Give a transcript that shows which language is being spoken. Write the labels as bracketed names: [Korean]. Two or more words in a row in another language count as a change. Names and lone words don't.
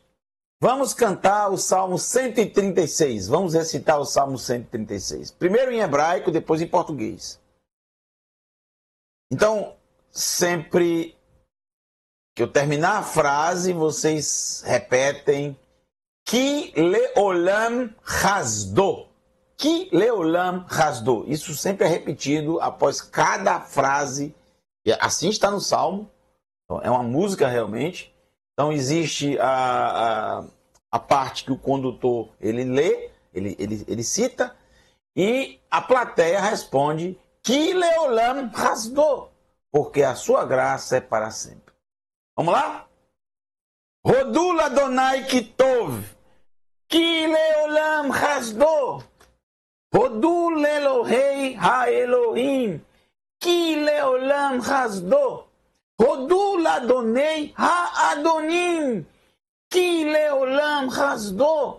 [Portuguese] Vamos cantar o Salmo 136, vamos recitar o Salmo 136, primeiro em hebraico, depois em português. Então, sempre que eu terminar a frase, vocês repetem [Hebrew] כי לעולם חסדו. כי לעולם חסדו. [Portuguese] Isso sempre é repetido após cada frase. E assim está no Salmo. Então, é uma música realmente. Então existe a parte que o condutor ele lê, ele cita, e a plateia responde [Hebrew] כי לעולם חסדו, [Portuguese] porque a sua graça é para sempre. Vamos lá? [Hebrew] הודו לאדוני כי טוב, כי לעולם חסדו. הודו לאלוהי האלוהים, כי לעולם חסדו. הודו לאדוני האדונים, כי לעולם חסדו.